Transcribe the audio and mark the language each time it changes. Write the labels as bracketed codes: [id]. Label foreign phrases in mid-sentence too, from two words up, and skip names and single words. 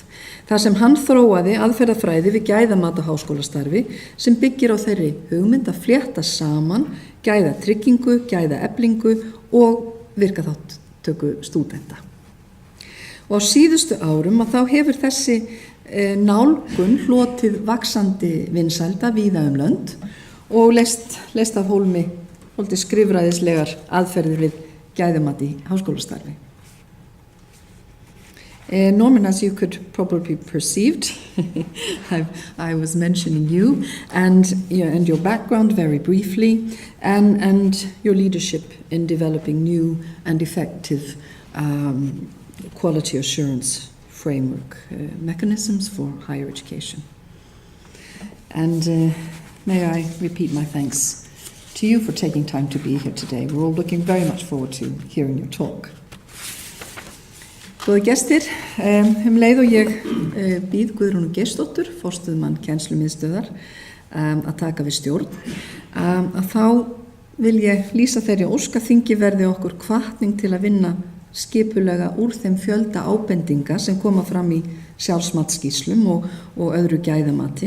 [is] Þar sem hann þróaði aðferðafræði við gæðamat á háskólastarfi sem byggir á þeirri hugmynd að flétta saman gæðatryggingu, gæðaeflingu og virkaþátttöku stúdenta. Og á síðustu árum að þá hefur þessi nálgun hlotið vaxandi vinsælda víða lönd og leyst af hólmi skrifræðislegar aðferðir við gæðamat í háskólastarfi. [en] Norman, as you could probably perceived, I was mentioning you and your background very briefly and your leadership in developing new and effective quality assurance framework mechanisms for higher education. And may I repeat my thanks to you for taking time to be here today. We're all looking very much forward to hearing your talk. [is] Góðir gestir, leið og ég býð Guðrúnu Geirsdóttur, forstöðumann Kennslumiðstöðvar, að taka við stjórn, að þá vil ég lýsa þeirri ósk að þingi verði okkur hvatning til að vinna skipulega úr þeim fjölda ábendinga sem koma fram í sjálfsmatsskýrslum og öðru gæðamati.